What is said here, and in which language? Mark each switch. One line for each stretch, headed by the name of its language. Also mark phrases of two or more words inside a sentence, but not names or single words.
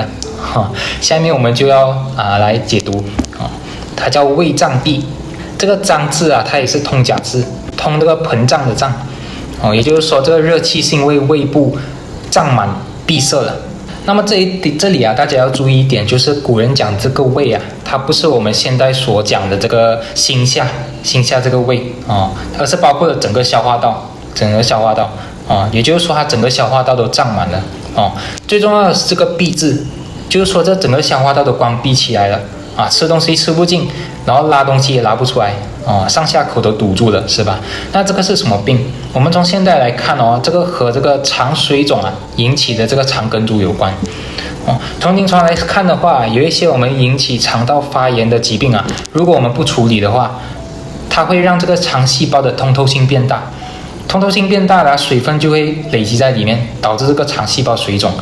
Chinese: 下面我們就要來解讀它叫胃脹閉。這個脹字它也是通假字，通這個膨脹的脹也就是說這個熱氣是因為胃部脹滿閉塞了。那麼這裡大家要注意一點，就是古人講這個胃它不是我們現在所講的這個心下這個胃而是包括了整個消化道也就是說它整個消化道都脹滿了最重要的是這個閉字，就是說這整個消化道都關閉起來了吃東西吃不進，然後拉東西也拉不出来上下口都堵住了是吧？那這個是什麼病？我們從現在來看這個和這個腸水腫引起的這個腸梗阻有關從臨床來看的話，有一些我們引起腸道發炎的疾病如果我們不處理的話，它會讓這個腸細胞的通透性變大，通透性变大了，水分就會累積在裡面，導致這個腸細胞水腫。